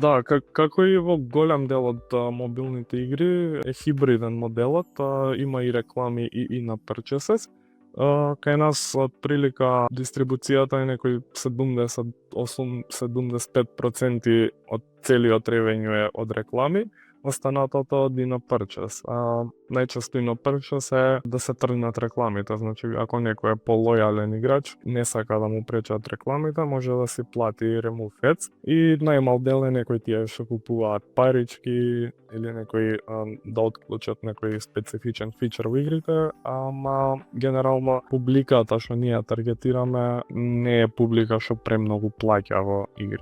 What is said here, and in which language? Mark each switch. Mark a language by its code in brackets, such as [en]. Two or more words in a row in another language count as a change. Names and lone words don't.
[mk] Да, како и во голем дел од мобилните игри е хибриден моделот, има и реклами и на purchases. Кај нас прилика дистрибуцијата е некој 75% од целиот ревењу е од реклами, останатото од [en] in purchase. [mk] Најчесто [en] in purchase [mk] е да се тргнат рекламите, значи ако некој е полојален играч, не сака да му пречат рекламите, може да си плати [en] remove ads [mk] и најмал дел е некои тие што купуваат парички или некои да отклучат некој специфичен фичер во игрите, ама генерално публиката што ние таргетираме не е публика што премногу плаќа во игри.